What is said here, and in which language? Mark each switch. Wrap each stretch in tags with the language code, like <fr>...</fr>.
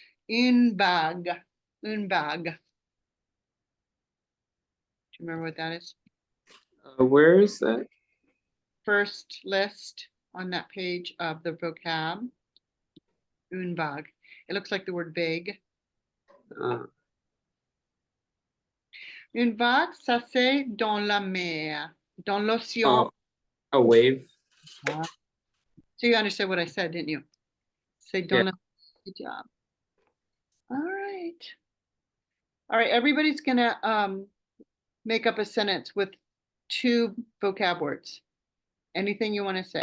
<fr>Une bague. Une bague.</fr> <en>Do you remember what that is? Where is that? First list on that page of the vocab.</en> <fr>Une bague.</fr> <en>It looks like the word vague. Uh,</en> <fr>Une vague, ça c'est dans la mer, dans l'océan.</fr> <en>oh, a wave. So you understood what I said, didn't you?</en> <fr>C'est dans la.</fr> <en>Good job. All right. All right, everybody's gonna make up a sentence with 2 vocab words. Anything you want to say?</en>